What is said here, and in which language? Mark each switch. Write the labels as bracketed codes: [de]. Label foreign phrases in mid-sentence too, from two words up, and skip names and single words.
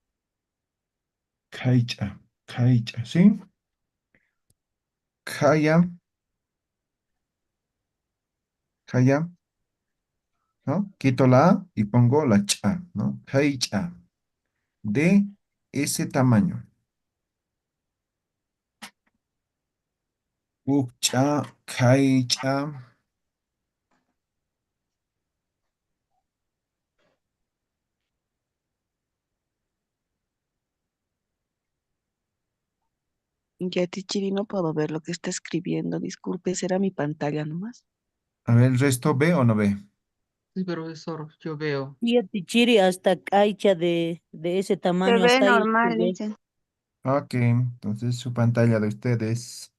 [ay] Caicha, caicha, [es] ¿sí? [ay] Kaya, kaya, ¿no? [es] Quito la A y pongo la cha, ¿no? Caicha. De ese tamaño. [ay] Ukcha, caicha. [es] Yati Chiri, no puedo ver lo que está escribiendo. Disculpe, será mi pantalla nomás. A ver, ¿el resto ve o no ve? Sí, profesor, yo veo. Yati Chiri, hasta caicha de ese Se tamaño, ve hasta ahí se normal, ve. dice. Ok, entonces su pantalla de ustedes.